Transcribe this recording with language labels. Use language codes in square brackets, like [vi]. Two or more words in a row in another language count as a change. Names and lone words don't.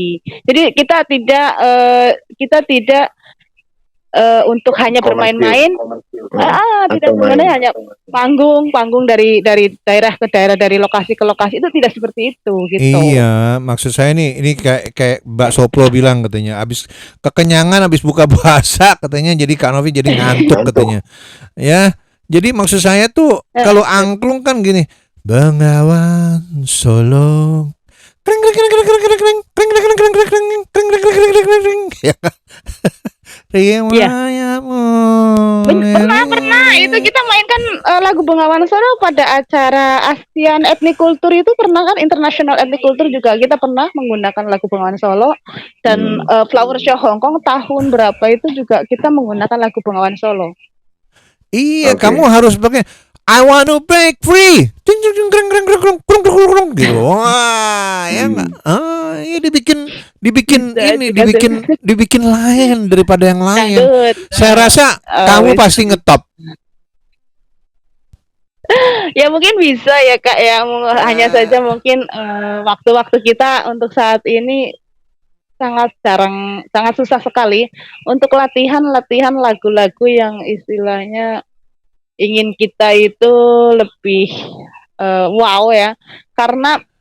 [id] Jadi kita tidak untuk hanya bermain-main, tidak sebenarnya hanya panggung dari daerah ke daerah, dari lokasi ke lokasi, itu tidak seperti itu gitu. Iya, maksud saya ini kayak Mbak Sopro bilang katanya, habis kekenyangan habis buka puasa katanya, jadi Kak Novi jadi ngantuk katanya. Ya, jadi maksud saya tuh kalau angklung kan gini, Bengawan Solo. Kring kring kring kring kring kring kring kring kring kring kring kring kring kring kring kring kring kring. Riwayatmu. Pernah itu kita mainkan lagu Bengawan Solo pada acara ASEAN Ethnic Culture itu pernah kan, International Ethnic Culture juga kita pernah menggunakan lagu Bengawan Solo, dan Flower Show Hong Kong tahun berapa itu juga kita menggunakan lagu Bengawan Solo. Iya, kamu harus pakai I want to break free. Ting ting ting ting ting ting ting gitu. Wah, ya enggak? Iya dibikin lain daripada yang lain. Saya rasa kamu pasti ngetop. Ya mungkin bisa ya Kak ya, hanya saja mungkin waktu-waktu kita untuk saat ini sangat susah sekali untuk latihan lagu-lagu yang istilahnya ingin kita itu lebih wow ya, karena